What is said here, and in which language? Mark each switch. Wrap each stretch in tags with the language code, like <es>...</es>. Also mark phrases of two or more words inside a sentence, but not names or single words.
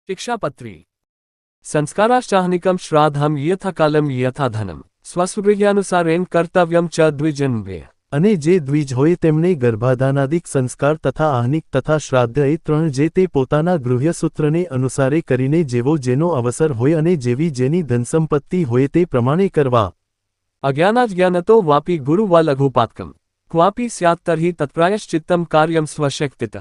<sa>शिक्षापत्री संस्काराश्चाहनिकं श्राद्धं यथाकालं यथाधनं स्वस्वगृह्यानुसारेण कर्तव्यं च द्विजन्मे।</sa> <gu>અને જે દ્વિજ હોય તેમને ગર્ભાધાનાદિક સંસ્કાર તથા આહનિક તથા શ્રાદ્ધ એ ત્રણ જે તે પોતાના ગૃહ્યસૂત્રને અનુસારે કરીને જેવો જેનો અવસર હોય અને જેવી જેની ધનસંપત્તિ હોય તે પ્રમાણે કરવા।</gu> <sa>अज्ञानाज्ञानतो वापी गुरु वा लघुपातकम क्वापी स्यात् तर्हि तत्प्रायश्चित्तम कार्यम स्वशक्तितः।</sa>